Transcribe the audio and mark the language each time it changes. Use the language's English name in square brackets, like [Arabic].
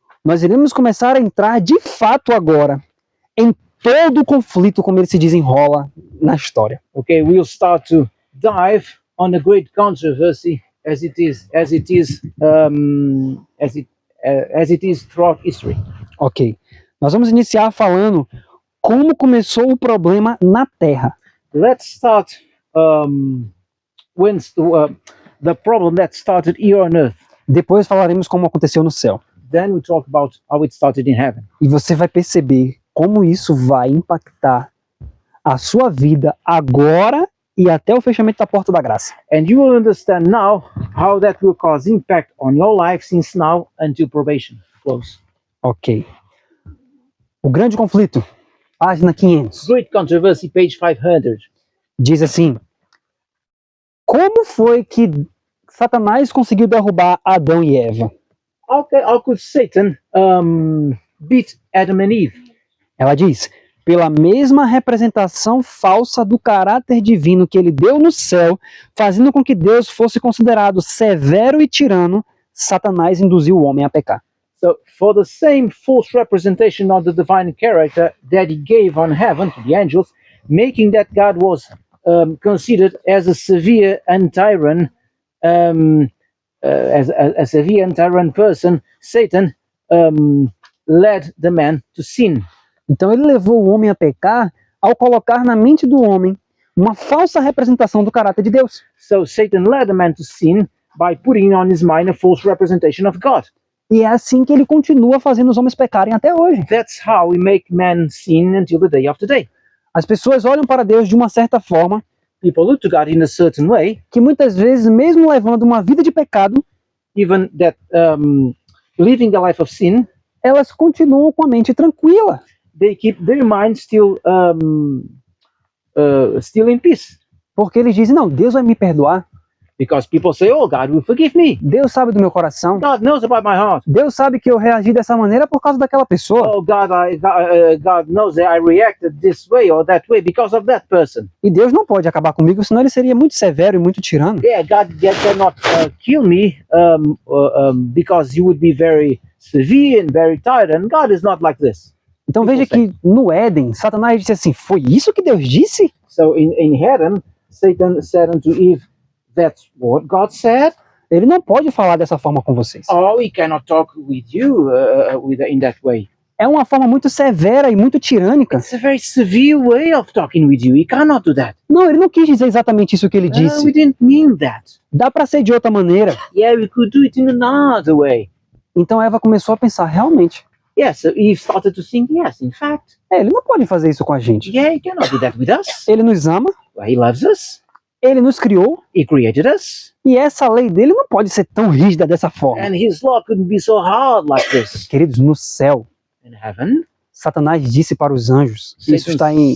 [Portuguese] Nós iremos começar a entrar de fato agora em todo o conflito como ele se desenrola na história. [English] Okay, we'll start to dive on the great controversy as it is throughout history. Ok. [Portuguese] Nós vamos iniciar falando como começou o problema na Terra. [English] Let's start the problem that started here on earth. [Portuguese] Depois falaremos como aconteceu no céu. [English] Then we talk about how it started in heaven. [Portuguese] E você vai perceber como isso vai impactar a sua vida agora e até o fechamento da porta da graça. [English] And you will understand now how that will cause impact on your life since now until probation close. Ok. [Portuguese] O grande conflito, página 500, [English] Great controversy, page 500. [Portuguese] diz assim: como foi que Satanás conseguiu derrubar Adão e Eva? [English] How could Satan beat Adam and Eve? [Portuguese] Ela diz: pela mesma representação falsa do caráter divino que ele deu no céu, fazendo com que Deus fosse considerado severo e tirano, Satanás induziu o homem a pecar. [English] So, for the same false representation of the divine character that he gave on heaven to the angels, making that God was considered as a severe and tyrant, as a severe and tyrant person, Satan led the man to sin. [Portuguese] Então ele levou o homem a pecar ao colocar na mente do homem uma falsa representação do caráter de Deus. [English] So Satan led the man to sin by putting on his mind a false representation of God. [Portuguese] E é assim que ele continua fazendo os homens pecarem até hoje. [English] That's how we make man sin until the day of today. [Portuguese] As pessoas olham para Deus de uma certa forma, [English] People look to God in a certain way, [Portuguese] que muitas vezes, mesmo levando uma vida de pecado, [English] even that living a life of sin, [Portuguese] elas continuam com a mente tranquila. [English] they keep their mind still in peace. [Portuguese] Porque eles dizem: não, Deus vai me perdoar. [English] Because people say, oh, God will forgive me. [Portuguese] Deus sabe do meu coração. [English] God knows about my heart. [Portuguese] Deus sabe que eu reagi dessa maneira por causa daquela pessoa. [English] Oh, God knows that I reacted this way or that way because of that person. [Portuguese] E Deus não pode acabar comigo, senão ele seria muito severo e muito tirano. [English] Yeah, God cannot kill me because he would be very severe and very tyrant. God is not like this. [Portuguese] Então veja que no Éden, Satanás disse assim: foi isso que Deus disse? [English] So in heaven, Satan said unto Eve, that's what God said. [Portuguese] Ele não pode falar dessa forma com vocês. [English] Oh, he cannot talk with you in that way. [Portuguese] É uma forma muito severa e muito tirânica. [English] It's a very severe way of talking with you. He cannot do that. [Portuguese] Não, ele não quis dizer exatamente isso que ele [English] No, [Portuguese] disse. [English] we didn't mean that. [Portuguese] Dá para ser de outra maneira. [English] Yeah, we could do it in another way. [Portuguese] Então Eva começou a pensar: realmente, [English] Yes, so Eve started to think, yes, in fact, [Portuguese] ele não pode fazer isso com a gente. [English] yeah, he cannot do that with us. [Portuguese] Ele nos ama, [English] Well, he loves us. [Portuguese] ele nos criou, [English] He created us. [Portuguese] e essa lei dele não pode ser tão rígida dessa forma. [English] And his law couldn't be so hard like this. [Portuguese] Queridos, no céu, [English] In heaven, [Portuguese] Satanás disse para os anjos, isso está em